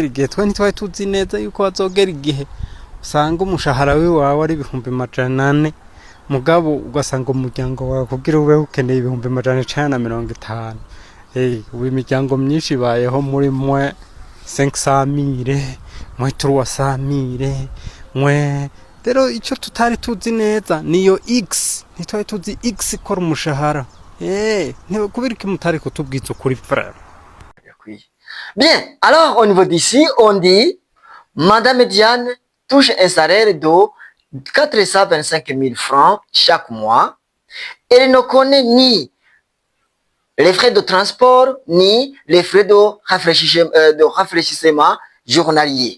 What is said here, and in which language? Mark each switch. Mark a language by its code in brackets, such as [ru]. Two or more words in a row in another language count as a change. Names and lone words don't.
[rn] igihe twe ntitwari tuzi neza yuko bazogera igihe usanga umushahara wawe ari ibihumbi 400 mugabo ugasanga umuryango wawe kugira ube ukeneye ibihumbi 150 ubu imiryango myinshi bayeho muri mwe 500,000 mwe 300,000 mwe rero icyo tutari tuzi neza niyo x ntitwari tuzi x ikora umushahara [fr] Bien, alors au niveau d'ici, on dit Madame Diane touche un salaire de 425 000 francs chaque mois. Elle ne connaît ni les frais de transport, ni les frais de rafraîchissement journalier.